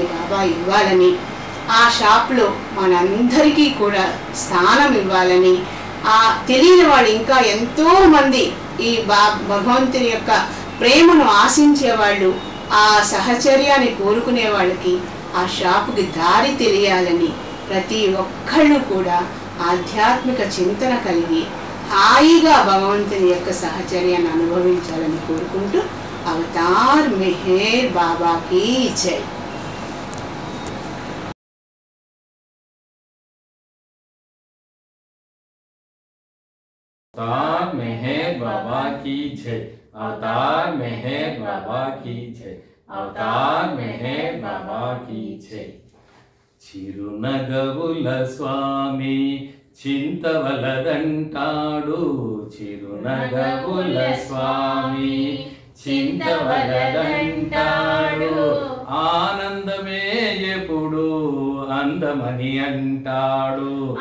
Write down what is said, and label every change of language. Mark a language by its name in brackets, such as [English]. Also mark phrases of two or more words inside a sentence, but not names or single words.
[Telugu] బాబా ఇవ్వాలని, ఆ షాప్లో మనందరికీ కూడా స్థానం ఇవ్వాలని, ఆ తెలియని వాళ్ళు ఇంకా ఎంతో మంది ఈ భగవంతుని యొక్క ప్రేమను ఆశించే వాళ్ళు, ఆ సహచర్యాన్ని కోరుకునే వాళ్ళకి ఆ షాపుకి దారి తెలియాలని, ప్రతి ఒక్కళ్ళు కూడా ఆధ్యాత్మిక చింతన కలిగి హాయిగా భగవంతుని యొక్క సహచర్యాన్ని అనుభవించాలని కోరుకుంటూ అవతార్ మెహర్ బాబాకి జై. [Hindi] अवतार मेहर बाबा की जय, अवतार मेहर बाबा की जय, अवतार मेहर बाबा की जय. [Telugu] చిరునగవుల స్వామి చింతవలదంటాడు, చిరునగవుల స్వామి చింతవలదంటాడు, ఆనందమే ఎప్పుడు అందమని అంటాడు,